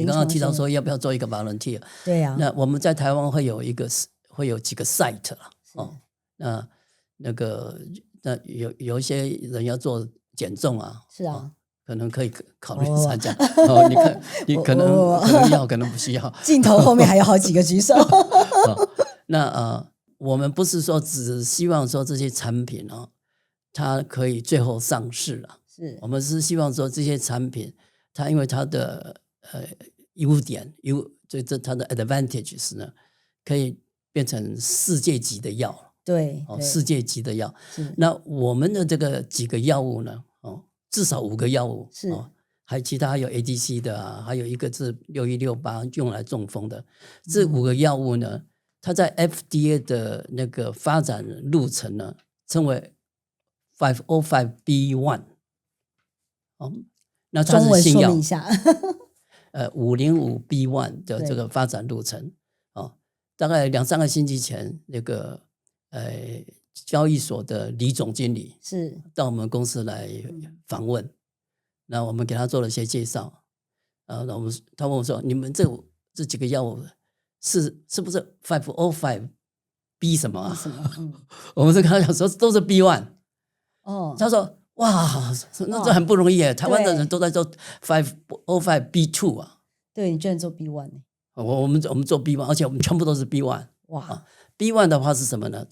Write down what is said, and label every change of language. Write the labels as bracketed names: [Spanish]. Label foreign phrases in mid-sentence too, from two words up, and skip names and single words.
[Chinese] 你剛剛提到說要不要做一個 volunteer？ 對呀。那我們在台灣會有幾個 site 了。那有一些人要做減重啊。是啊。可能可以考慮參加。你可能要，可能不需要。鏡頭後面還有好幾個舉手。那我們不是說只希望說這些產品它可以最後上市了，是我們是希望說這些產品，它因為它的優點它的 advantages 呢，可以變成世界級的藥。对，世界級的药。那我們的這個幾個藥物呢，至少5個藥物是。還其他還有 ADC 的啊，還有一個是6168用來中風的。這5個藥物呢，它在 FDA 的那個發展路程呢，稱為 505B1。那它是新藥。中文說明一下。 505B1 的這個發展路程。大概2-3個星期前，那個交易所的李總經理是到我們公司來訪問。那我們給他做了一些介紹，他問我說：“你們這幾個藥物是不是 505B 什麼啊？” 我們是跟他講說都是 B1。他說：“哇，那這很不容易耶！台灣的人都在做 505B2 啊。” 對，你居然做 B1 我們做 B1， 而且我們全部都是 B1。哇，B1 的話是什麼呢？